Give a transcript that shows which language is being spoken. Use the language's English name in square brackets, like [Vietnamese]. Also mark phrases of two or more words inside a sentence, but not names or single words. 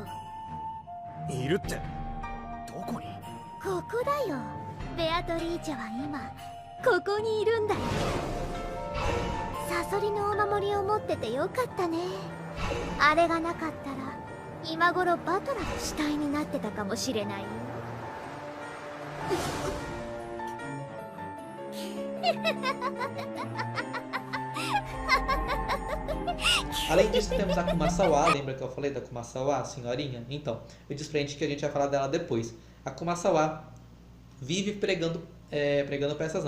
[Japanese] いるってどこに？ここだよ。ベアトリーチェは今ここにいるんだよ。サソリのお守りを持っててよかったね。あれがなかったら今頃バトラの死体になってたかもしれないよ。 [Portuguese] Além disso, temos a Kumasawa. Lembra que eu falei da Kumasawa, a senhorinha? Então, eu disse pra gente que a gente vai falar dela depois. A Kumasawa vive pregando peças, não.